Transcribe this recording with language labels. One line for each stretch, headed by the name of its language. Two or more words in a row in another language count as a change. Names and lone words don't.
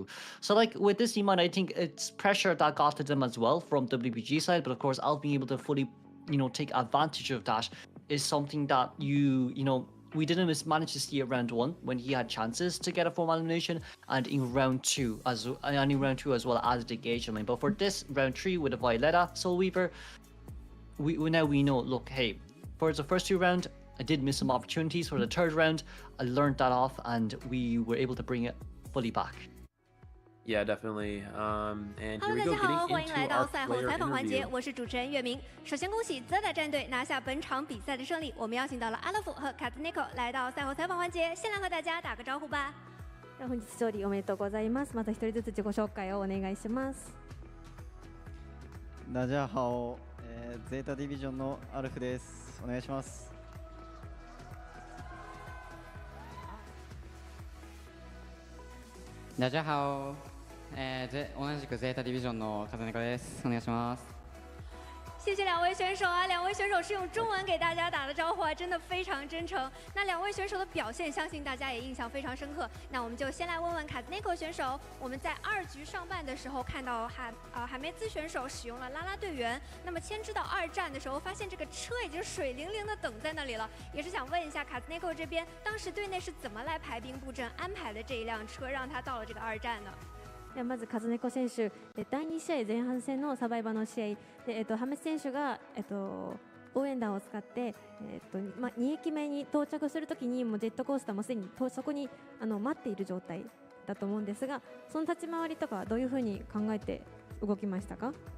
English: So like with this team, I think it's pressure that got to them as well from WBG side, but of course, Alf being able to fully, take advantage of that is something that we didn't manage to see at round 1 when he had chances to get a formal elimination, and in round 2 as well as the Gage lane. But for this round 3 with the Violetta Soul Weaver, we know, look, hey, for the first 2 rounds, I did miss some opportunities. For the 3rd round, I learned that off, and we were able to bring it fully back. Yeah, definitely. And here
Chinese: Hello，
English: we
Chinese: 大
English: go,
Chinese: 家好，
English: getting
Chinese: 欢迎来
English: into
Chinese: 到
English: our
Chinese: 赛后
English: player
Chinese: 采访环节，
English: interview.
Chinese: 我是主持人月明。首先恭喜 Zeta 战队拿下本场比赛的胜利，我们邀请到了阿勒夫和卡特尼克来到赛后采访环节，先来和大家打个招呼吧。
Japanese: 本日勝利おめでとうございます。また一人ずつ自己紹介をお願いします。
Chinese: 大家好、
Japanese: ゼータディビジョンのアルフです。お願いします。
Chinese: 大家好、
Japanese: 同じくゼータディビジョンの風猫です。お願いします。
Chinese: 谢谢两位选手啊，两位选手是用中文给大家打的招呼啊，真的非常真诚。那两位选手的表现，相信大家也印象非常深刻。那我们就先来问问卡兹内克选手，我们在2局上半的时候看到海梅兹选手使用了拉拉队员，那么牵制到2战的时候，发现这个车已经水灵灵的等在那里了，也是想问一下卡兹内克这边，当时队内是怎么来排兵布阵，安排的这一辆车，让他到了这个2战呢？
Japanese: ではまず風猫選手、第2試合前半戦のサバイバーの試合で、ハメス選手が、応援団を使って、2駅目に到着するときにもうジェットコースターもすでにそこに待っている状態だと思うんですが、その立ち回りとかどういうふうに考えて動きましたか？